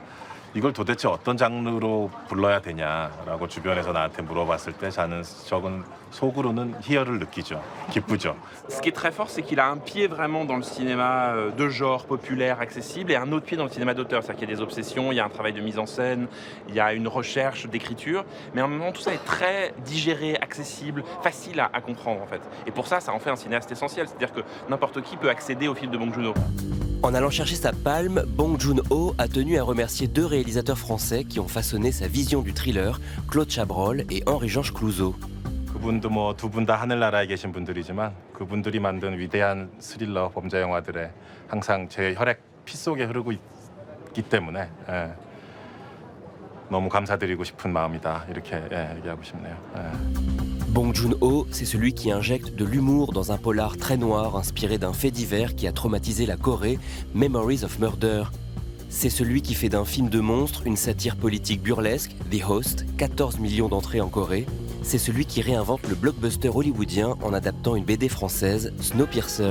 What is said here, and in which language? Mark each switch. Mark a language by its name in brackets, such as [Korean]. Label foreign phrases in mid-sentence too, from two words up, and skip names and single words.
[Korean] 그래서 이걸 도대체 어떤 장르로 불러야 되냐라고 주변에서 나한테 물어봤을 때 저는 속으로는 희열을 느끼죠. 기쁘죠. [French] Ce qui est très fort, c'est qu'il a un pied vraiment dans le cinéma de genre populaire, accessible, et un autre pied dans le cinéma d'auteur. C'est-à-dire qu'il y a des obsessions, il y a un travail de mise en scène, il y a une recherche d'écriture, mais en même temps, tout ça est très digéré, accessible, facile à comprendre en fait. Et pour ça, ça en fait un cinéaste essentiel. C'est-à-dire que n'importe qui peut accéder au film de Bong Joon-ho. En allant chercher sa palme, Bong Joon-ho a tenu à remercier 2 réalisateurs français qui ont façonné sa vision du thriller, Claude Chabrol et Henri-Georges Clouzot. [Korean] 그분도 뭐 두 분 다 하늘나라에 계신 분들이지만 그분들이 만든 위대한 스릴러 범죄 영화들에 항상 제 혈액 피 속에 흐르고 있기 때문에 너무 감사드리고 싶은 마음이다 이렇게 얘기하고 싶네요. [French] Bong Joon-ho, c'est celui qui injecte de l'humour dans un polar très noir inspiré d'un fait divers qui a traumatisé la Corée, Memories of Murder. C'est celui qui fait d'un film de monstre une satire politique burlesque, The Host, 14 millions d'entrées en Corée. C'est celui qui réinvente le blockbuster hollywoodien en adaptant une BD française, Snowpiercer.